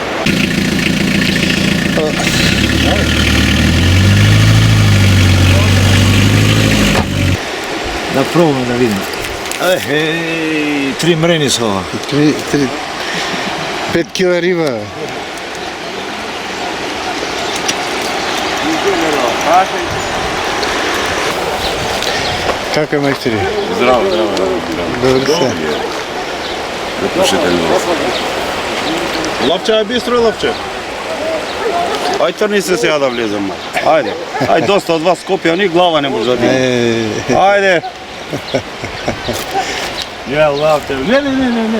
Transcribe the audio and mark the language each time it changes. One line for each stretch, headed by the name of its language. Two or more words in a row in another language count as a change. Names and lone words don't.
Macedonian: Да пробваме да видим. Три мрени са ова. 5 кила риба.
Serbian: Kako je majsteri? Zdravo. Dobro se.
Macedonian: Лапче е бистро, лапче. Ай, тръгни се сега да влезем. Айде. Ай, доста от вас Скопия, ни глава не може да дига. Айде. Не, лапте. Не.